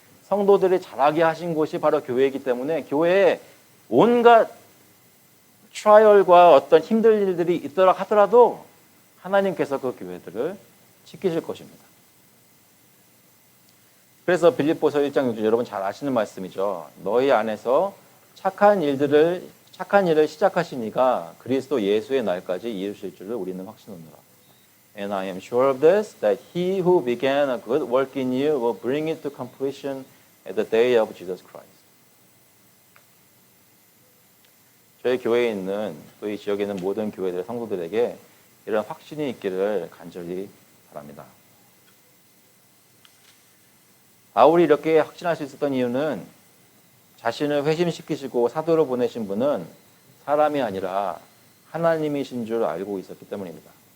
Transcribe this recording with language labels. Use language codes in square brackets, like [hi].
[ko] 성도들이 자라게 하신 곳이 바로 교회이기 때문에 교회에 온갖 트라이얼과 어떤 힘들 일들이 있더라 하더라도 하나님께서 그 교회들을 지키실 것입니다. 그래서 빌립보서 1장 6절 여러분 잘 아시는 말씀이죠. 너희 안에서 착한 일을 시작하시니가 그리스도 예수의 날까지 이루실 줄을 우리는 확신하노라. [en] And I am sure of this, that he who began a good work in you will bring it to completion at the day of Jesus Christ. [ko] 저희 교회에 있는 또 이 지역에 있는 모든 교회들의 성도들에게 이런 확신이 있기를 간절히 바랍니다. 바울이 이렇게 확신할 수 있었던 이유는 자신을 회심시키시고 사도로 보내신 분은 사람이 아니라 하나님이신 줄 알고 있었기 때문입니다.